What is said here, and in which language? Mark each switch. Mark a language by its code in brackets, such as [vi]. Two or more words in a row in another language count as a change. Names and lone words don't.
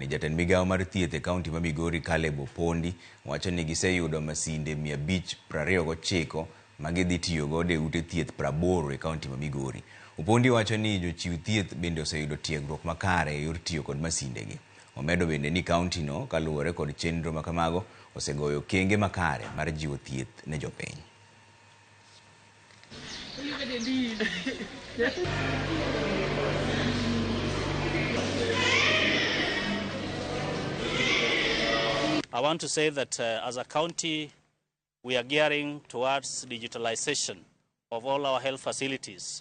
[luo] Jatend migao mar thieth e kaunti ma Migori Kaleb Opondi wacho ni giseyudo masinde 529 ma gidhi tiyo godo e ute thieth 80 e kaunti ma Migori. Opondi wacho ni jochiw thieth bende oseyudo tiegruok makare e yor tiyo kod masinde gi. Omedo bende ni kaunti no kaluwore kod chenro ma kamago osegoyo kenge makare mar jiwo thieth ne jopiny. [en] I want to say that as a county, we are gearing towards digitalization of all our health facilities.